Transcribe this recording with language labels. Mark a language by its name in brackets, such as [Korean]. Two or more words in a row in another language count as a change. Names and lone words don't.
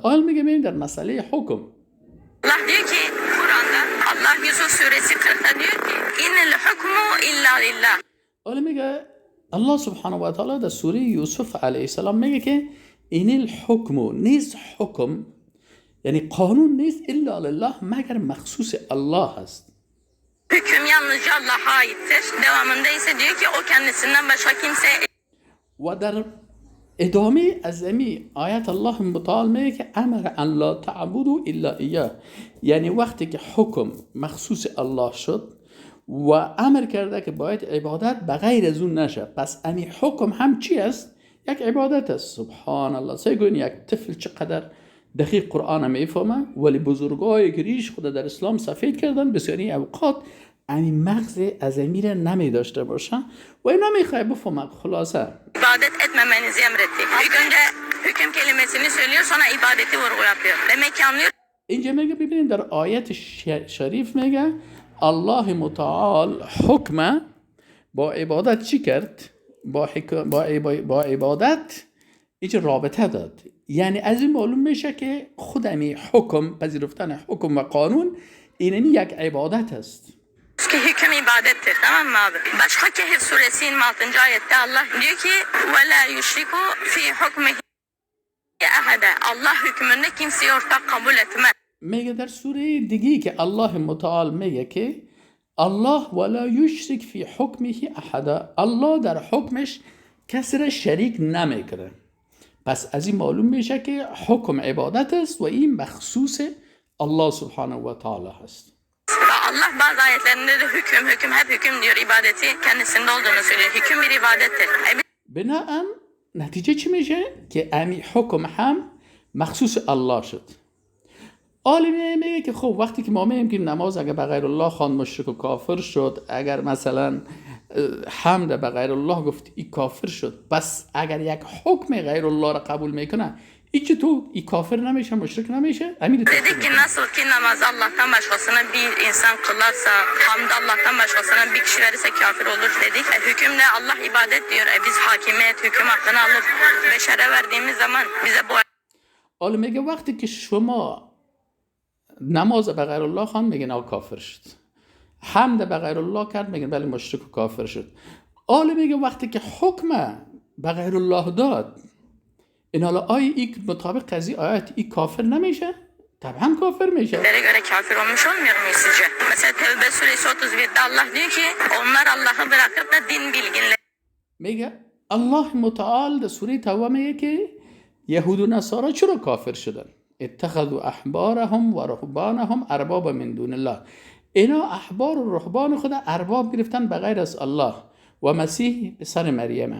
[Persian] حالا میگه بیم در مسئله حکم [Turkish] Allah diyor ki Kur'an'da Allah Yusuf suresi 40'ta diyor ki [Arabic] إن الحكم إلا لله. [Persian] حالا میگه الله [Arabic] سبحانه و تعالی [Persian] در سوره یوسف [Arabic] علیه السلام [Persian] میگه که این الحکم نیست، حکم یعنی قانون نیست [Arabic] الا لله [Persian] مگر مخصوص الله هست. [Turkish] Hüküm yalnızca Allah'a aittir. Devamında ise diyor ki o kendisinden başka kimse. [Persian] و در ادامه از امی آیت الله متعال میگه که امر [Arabic] ان لا تعبدوا الا ایاه، [Persian] یعنی وقتی که حکم مخصوص الله شد و امر کرده که باید عبادت به غیر از اون نشه، پس امی حکم هم چی است؟ یک عبادت است. [Arabic] سبحان الله. [Persian] سیگوین یک طفل چقدر دقیق قرآن میفهمه، ولی بزرگایی که ریش خود در اسلام سفید کردن بسیاری اوقات امی مغز از امیر نمی داشته باشه و این نمیخواه بفهمه. خلاصه [Turkish] İbadet etmemenizi emretti. İlk önce hüküm kelimesini söylüyor, sonra ibadeti vurgu yapıyor. Demek ki anlıyor. [Persian] اینجا میگه ببینید در آیت شریف میگه الله متعال حکم با عبادت چی کرد؟ با عبادت اینجا رابطه داد. یعنی از این معلوم میشه که خودمی حکم، پذیرفتن حکم و قانون اینمی یک عبادت است. [Turkish] Ki hüküm ibadettir, tamam mı abi? Başka Kehf suresi 26. ayette Allah diyor ki [Arabic] وَلَا يُشْرِكُ فِي حُكْمِهِ اَحَدًا. [Turkish] Allah hükmünde kimseyi ortak kabul etmez. [Persian] میگه در سوره دیگی که الله متعال میگه که الله [Arabic] ولا یشرک فی حکمه احدا، [Persian] الله در حکمش کسی را شریک نمیکنه. پس از این معلوم میشه که حکم عبادت است و این مخصوص الله [Arabic] سبحانه و تعالی [Persian] هست. [Turkish] Allah bazı ayetlerinde de hüküm hep hüküm diyor, ibadeti kendisinde olduğunu söylüyor. Hüküm bir ibadettir. [Persian] بناء نتیجه چی میشه؟ که امی حکم هم مخصوص الله شد. عالمی میگه که خب وقتی که ما میگیم که نماز اگر به غیر الله خواند مشرک و کافر شد، اگر مثلا حمد به غیر الله گفت این کافر شد، پس اگر یک حکم غیر الله را قبول میکنه این چطور؟ این کافر نمیشه، مشرک نمیشه؟ [Turkish] Dedik ki nasıl ki namazı Allah'tan başkasına bir insan kılarsa, hamd Allah'tan başkasına bir kişi verirse kafir olur dedik. Hükümle Allah ibadet diyor. Biz hakimiyet, hüküm hakkını alıp beşere verdiğimiz zaman bize bu. [Persian] حالا میگه وقتی که شما نماز به غیر الله خواند میگن آ کافر شد، حمد به غیر الله کرد میگن بله مشرک و کافر شد. حالا میگه وقتی که حکم به غیر الله داد، این حالا آیا این مطابق از این آیت این کافر نمیشه؟ طبعا kafir میشه. [Turkish] Göre kafir olmuş olmuyor muyuz sizce? Mesela Tevbe suresi 31'de Allah diyor ki onlar Allah'ı bırakıp da din bilginleri. میگه الله متعال در سوره توبه میگه که یهود و نصارا چرا کافر شدن؟ [Arabic] اتخذوا احبارهم و رهبانهم اربابا من دون الله. [Persian] اینا احبار و رهبان خود ارباب گرفتن بغیر از الله و مسیح پسر مریم.